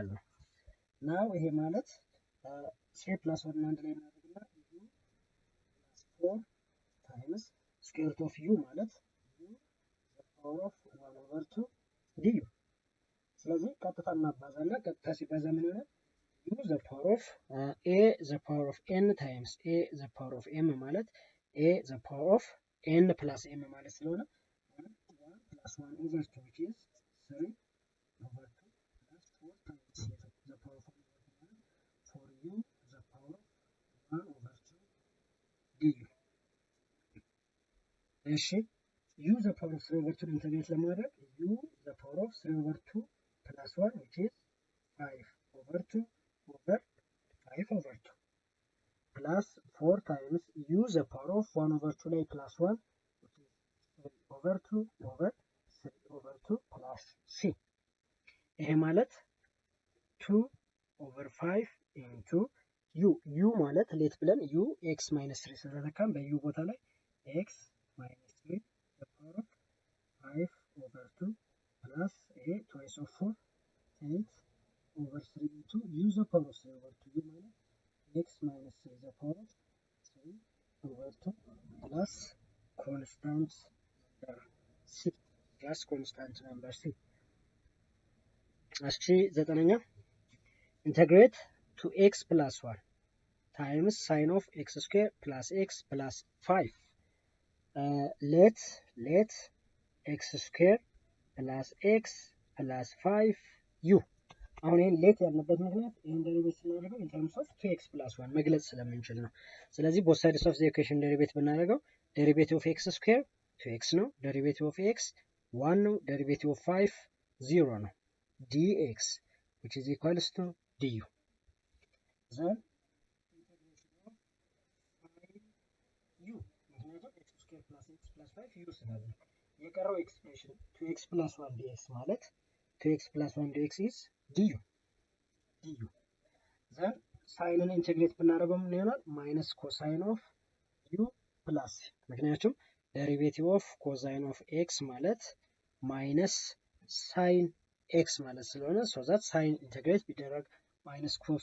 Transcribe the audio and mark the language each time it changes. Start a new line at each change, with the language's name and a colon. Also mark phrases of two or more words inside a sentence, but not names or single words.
English: ነው now
Amharic: ይሄ ማለት
English: 3 plus 1
Amharic: አንድ ላይ እናደርግና
English: u plus 4 times square root of u ማለት u the power of 1 over 2 du
Amharic: ስለዚህ ቀጥታ እናባዛና ቀጥታ ሲባዛ ምን ይሆናል
English: u the power of a the power of n times a the power of m ማለት a the power of n plus m
Amharic: ማለት ስለሆነ
English: 1 plus 1 over 2 which is 3 over 2 plus 4 times the power of 1 for u the power of 1 over 2 du እሺ u the power of 3 over 2 ኢንተግሬት ለማድረግ u the power of 3 over 2 plus 1 which is 5 over 2 over 5 over 2 plus 4 times u the power of 1 over 2 ላይ plus 1 which is 3 over 2 over 3 over 2 plus c
Amharic: ይሄ ማለት
English: 2 over 5 into ዩ ማለት ሌት ብለን u x minus 3
Amharic: ስለተካም በዩ ቦታ ላይ
English: x minus 3 power of 5 over 2 plus ይሄ twice of 4 8 over 3 into u the power of 3 over 2 u ማለት x minus 3 the power of 3 over 2 plus constant number c plus constant number c።
Amharic: እሺ ዘጠነኛ
English: integrate to x plus 1 times sine of x square plus x plus 5 let x square plus x plus 5 u
Amharic: አሁን ይሄን ሌት ያልነበት ምክንያት ይሄን ዴሪቬት ስናደርገው
English: in terms of 2x plus 1
Amharic: መግለጽ ስለምንችል ነው። ስለዚህ
English: both sides of the equation
Amharic: ዴሪቬት ብናደርገው
English: derivative of x square 2x ነው፣ derivative of x 1 ነው፣ derivative of 5 0 ነው dx which is equals to du. Then u ምክንያቱም x square plus x plus 5 u
Amharic: ስላለ የቀረው ኤክስፕሬሽን
English: 2x plus 1 dx ማለት 2x plus 1 dx is du.
Amharic: Then ሳይንን ኢንተግሬት ብናደርገው ምን ይሆናል?
English: minus cosine of u ፕላስ ምክንያቱም derivative of cosine of x ማለት minus sine x
Amharic: ማለት ስለሆነ
English: so that sine integrate ቢደረግ minus cos